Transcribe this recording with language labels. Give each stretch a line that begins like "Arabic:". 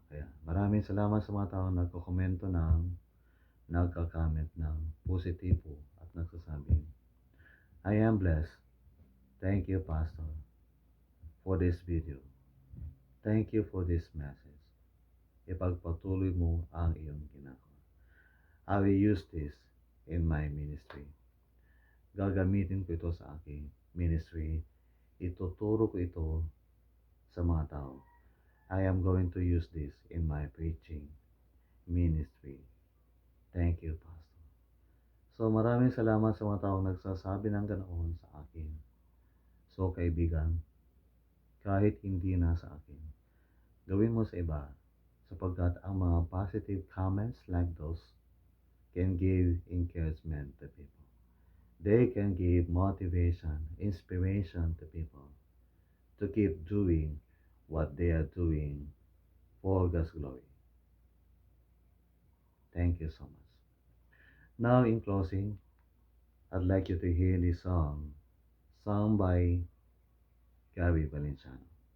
Filipino: Kaya maraming salamat sa mga taong nagko-komento nagka-comment ng positibo at nagsasabi,
English: I am blessed. Thank you, Pastor, for this video. Thank you for this message.
Filipino: Ipagpatuloy mo ang iyong ginagawa.
English: I will use this in my ministry.
Filipino: Gagamitin ko ito sa aking ministry. Ituturo ko ito sa mga tao.
English: I am going to use this in my preaching ministry. Thank you, Pastor.
Filipino: So maraming salamat sa mga taong nagsasabi ng ganoon sa akin. So kaibigan, kahit hindi na sa akin, gawin mo sa iba sapagkat ang mga
English: positive comments like those can give encouragement to people. They can give motivation, inspiration to people to keep doing what they are doing for God's glory. Thank you so much. Now in closing, I'd like you to hear this song sung by Gary Valenciano.